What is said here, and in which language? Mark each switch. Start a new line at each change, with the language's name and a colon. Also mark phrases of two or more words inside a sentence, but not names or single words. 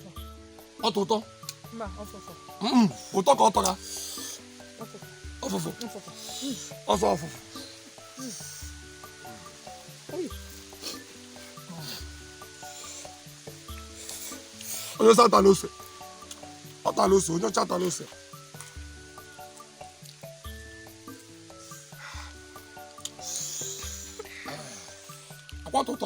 Korean: 아 또 또. 엄마 없었어. 어떡하 어떡하. 없었어. 없었어. 없었어. 없어 없어.
Igbo: onye sa atala ose onye ọcha atala ose akwa ụtọ